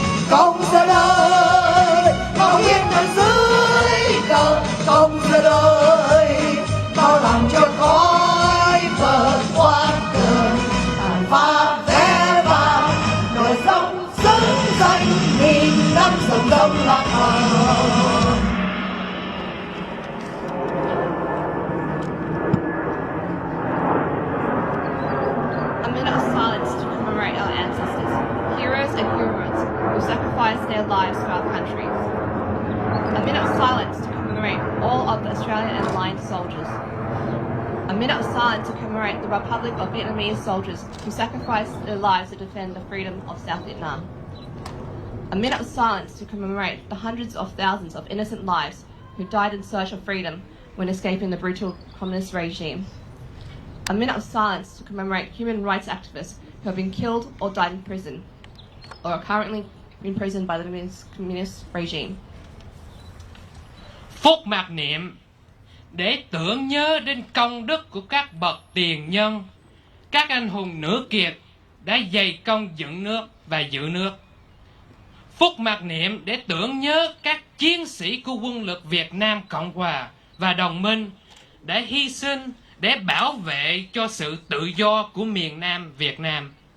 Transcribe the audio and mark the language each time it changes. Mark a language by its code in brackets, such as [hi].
[vi] công dân ơi, bao yên ở dưới cờ công dân ơi, bao làm cho khói vượt qua cơn tàn phá vé vàng, nổi sông xứng danh nghìn năm sông đông lạc hồng. [en] A minute of silence to commemorate our ancestors, heroes and heroines who sacrificed their lives for our country. A minute of silence to commemorate all of the Australian and Allied soldiers. A minute of silence to commemorate the Republic of Vietnamese soldiers who sacrificed their lives to defend the freedom of South Vietnam. A minute of silence to commemorate the hundreds of thousands of innocent lives who died in search of freedom when escaping the brutal communist regime. A minute of silence to commemorate human rights activists who have been killed or died in prison, or are currently imprisoned by the communist regime. [vi] Phút mặc niệm để tưởng nhớ đến công đức của các bậc tiền nhân, các anh hùng nữ kiệt đã dày công dựng nước và giữ nước. Phút mặc niệm để tưởng nhớ các chiến sĩ của quân lực Việt Nam Cộng Hòa và đồng minh đã hy sinh để bảo vệ cho sự tự do của miền Nam Việt Nam.